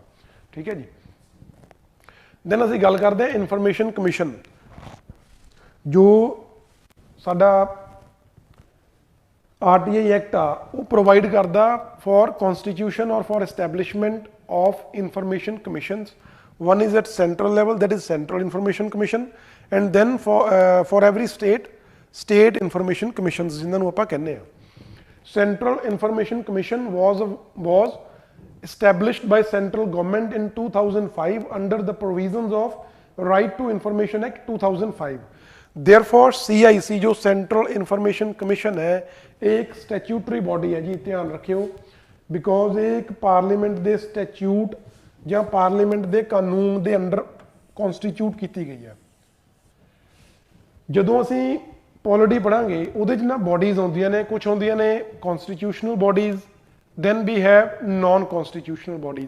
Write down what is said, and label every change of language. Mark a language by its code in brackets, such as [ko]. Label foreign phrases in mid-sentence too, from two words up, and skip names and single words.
[pa] ਠੀਕ ਹੈ ਜੀ, ਦੈਨ ਅਸੀਂ ਗੱਲ ਕਰਦੇ ਹਾਂ [en] information commission, [pa] ਜੋ ਸਾਡਾ RTI ਐਕਟ ਆ ਉਹ ਪ੍ਰੋਵਾਈਡ ਕਰਦਾ [en] for constitution or for establishment of information commissions. One is at central level, that is Central Information Commission, and then for every state information commissions, [pa] ਜਿਨ੍ਹਾਂ ਨੂੰ ਆਪਾਂ ਕਹਿੰਦੇ ਆ। [en] Central Information Commission was established by central government in 2005 under the provisions of Right to Information Act 2005. [hi] Therefore CIC जो Central Information Commission है एक [en] statutory body [hi] है जी, ध्यान रखियो, [pa] because ਇਹ ਇੱਕ पार्लियामेंट ਦੇ statute ਜਾਂ ਪਾਰਲੀਮੈਂਟ ਦੇ ਕਾਨੂੰਨ ਦੇ [en] under constitute [pa] ਕੀਤੀ ਗਈ ਹੈ। ਜਦੋਂ ਅਸੀਂ ਪੋਲਿਟੀ ਪੜਾਂਗੇ ਉਹਦੇ 'ਚ ਨਾ ਬੋਡੀਜ਼ ਆਉਂਦੀਆਂ ਨੇ, ਕੁਝ ਹੁੰਦੀਆਂ ਨੇ [en] constitutional bodies, then we have non constitutional bodies.